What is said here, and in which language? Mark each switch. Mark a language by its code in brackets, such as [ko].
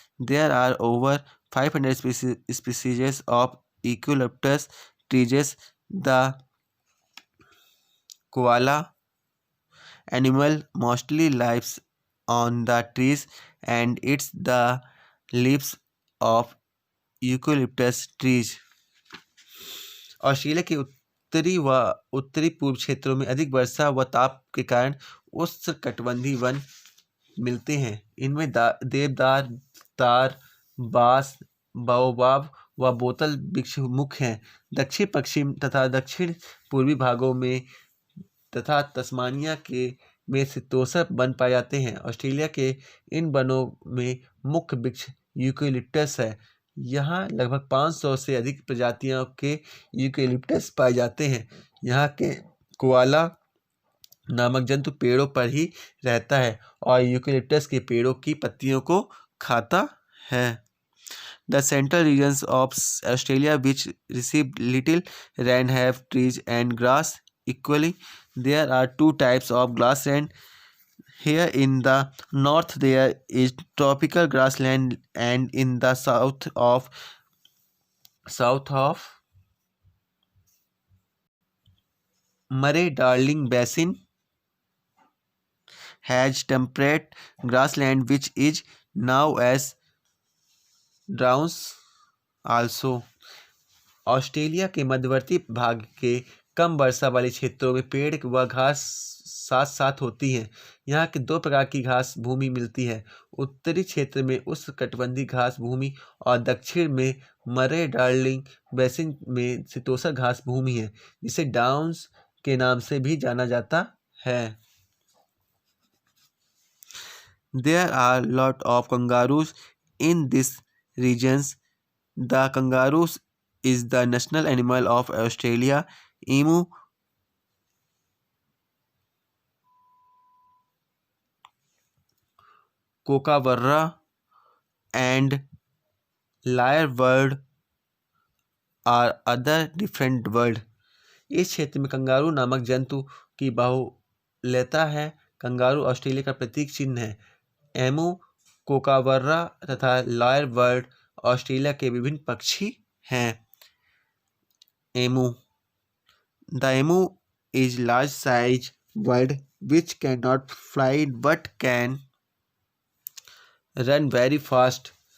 [en] There are over 500 species of eucalyptus trees. The koala animal mostly lives on the trees and eats the leaves of eucalyptus trees। [hi] Australia के उत्तरी व उत्तरी पूर्व क्षेत्रों में अधिक वर्षा व ताप के कारण उष्णकटिबंधीय वन मिलते हैं। इनमें देवदार, तार, बांस, बाओबाब व बोतल वृक्ष मुख्य हैं। दक्षिण पश्चिम तथा दक्षिण पूर्वी भागों में तथा तस्मानिया के में शीतोष्ण वन पाए जाते हैं। ऑस्ट्रेलिया के इन वनों में मुख्य वृक्ष यूकेलिप्टस है। यहाँ लगभग 500 से अधिक प्रजातियों के यूकेलिप्टस पाए जाते हैं। यहाँ के कोआला नामक जंतु पेड़ों पर ही रहता है और यूकेलिप्टस के पेड़ों की पत्तियों को खाता है। [en] The central regions of Australia which receive little rain have trees and grass equally. There are two types of grassland. Here in the north there is tropical grassland and in the south of Murray Darling basin has temperate grassland which is now as droughts also. [hi] Australia के मध्यवर्ती भाग के कम वर्षा वाले क्षेत्रों में पेड़ व घास साथ साथ होती हैं। यहाँ के दो प्रकार की घास भूमि मिलती है। उत्तरी क्षेत्र में उष्णकटिबंधीय घास भूमि और दक्षिण में मरे डार्लिंग बेसिन में शीतोष्ण घास भूमि है, जिसे डाउन्स के नाम से भी जाना जाता है। There are lot of kangaroos in these regions. The kangaroos is the national animal of Australia. Emu, kookaburra, and lyrebird are other different bird. इस क्षेत्र में कंगारू नामक जंतु की बाहुल्यता है। कंगारू ऑस्ट्रेलिया का प्रतीक चिन्ह है। एमू, कोकाबर्रा तथा लॉयरबर्ड ऑस्ट्रेलिया के विभिन्न पक्षी हैं। [en] Emu, the emu is large size bird which can not fly but can run very fast.